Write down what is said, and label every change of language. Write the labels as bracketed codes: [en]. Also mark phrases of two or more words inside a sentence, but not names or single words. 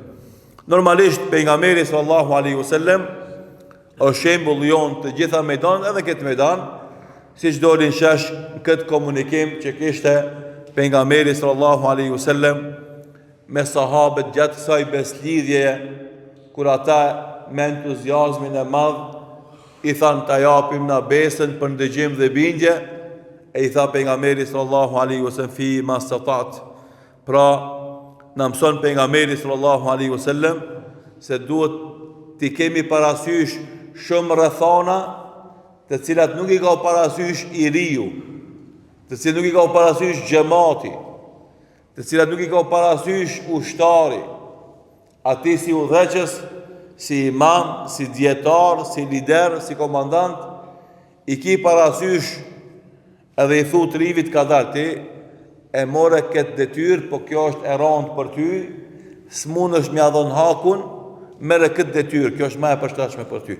[sq] Normalisht, pejgamberi [ar] صلى الله عليه وسلم [sq] është shembull jon të gjitha mejdanet edhe këtë mejdan, si që dolin shesh në këtë komunikim që kishte pejgamberi [ar] صلى الله عليه وسلم [sq] me sahabët gjatë kësaj beslidhjeje, kur ata me entuziazmin e madh i thanë ta japim na besën për ndëgjim dhe bindje, e i tha pejgamberi [ar] صلى الله عليه وسلم فيما استطعتم, [sq] pra na mëson pejgamberi [ar] صلى الله عليه وسلم [sq] se duhet t'i kemi parasysh shumë rrethana të cilat nuk i ka parasysh i riu, të cilat nuk i ka parasysh xhamati, të cilat nuk i ka parasysh ushtari, ati si udhëheqës, si imam, si dietar, si lider, si komandant, i ki parasysh edhe i thu të rivit ka dalë ti, e more këtë detyrë, po kjo është e rëndë për ty, s'mun është mja dhon hakun, mere këtë detyrë, kjo është më e përshtatshme për ty.